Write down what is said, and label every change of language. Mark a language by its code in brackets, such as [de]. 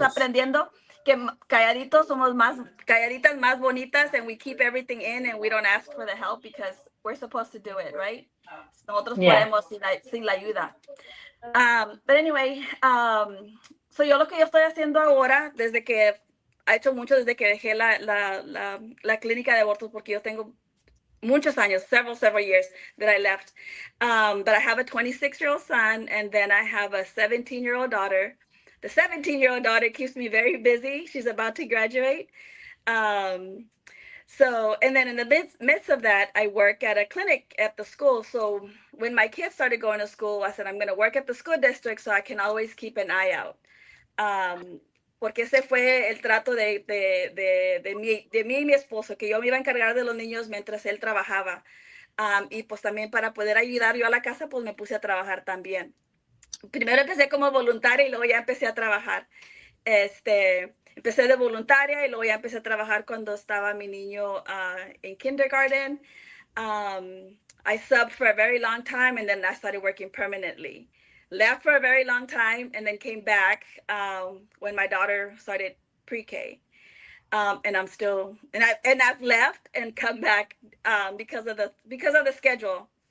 [es] aprendiendo que calladitos somos más, calladitas más bonitas, [en] and we keep everything in and we don't ask for the help because we're supposed to do it, right? [es] Nosotros [en] Yeah. [es] podemos sin la ayuda. [en] But anyway, so [es] yo lo que yo estoy haciendo ahora, desde que ha hecho mucho desde que dejé la clínica de abortos, porque yo tengo muchos años, [en] several years that I left. But I have a 26-year-old son, and then I have a 17-year-old daughter. The 17-year-old daughter keeps me very busy. She's about to graduate. So, and then in the midst of that, I work at a clinic at the school. So when my kids started going to school, I said, I'm going to work at the school district so I can always keep an eye out. [es] Porque ese fue el trato de mí y mi esposo, que yo me iba a encargar de los niños mientras él trabajaba. Y pues también para poder ayudar yo a la casa, pues me puse a trabajar también. Primero empecé como voluntaria y luego ya empecé a trabajar. Empecé de voluntaria y luego ya empecé a trabajar cuando estaba mi niño en kindergarten. [en] I subbed for a very long time and then I started working permanently. Left for a very long time and then came back when my daughter started pre-K. And I'm still, and I've left and come back because of the schedule.